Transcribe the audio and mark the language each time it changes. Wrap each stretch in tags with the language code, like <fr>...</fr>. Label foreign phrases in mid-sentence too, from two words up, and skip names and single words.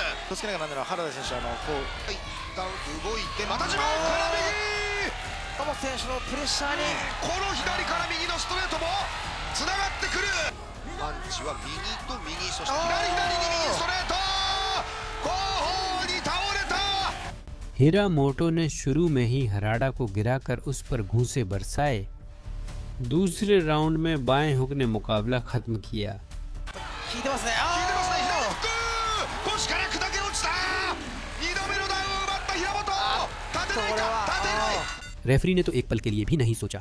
<ja>気をつけなきゃなんだろう、原田選手こう一旦動いてまた自分から右、山本選手のプレッシャーにこの左から右のストレートもつながってくる。パンチは右と右、そして左に右ストレート、後方に倒れた。</ja> <hi>हिरामोटो ने शुरू में ही हराडा को गिराकर उस पर घूंसे बरसाए। दूसरे राउंड में बाएं हुक ने मुकाबला खत्म किया। रेफरी ने तो एक पल के लिए भी नहीं सोचा।</hi>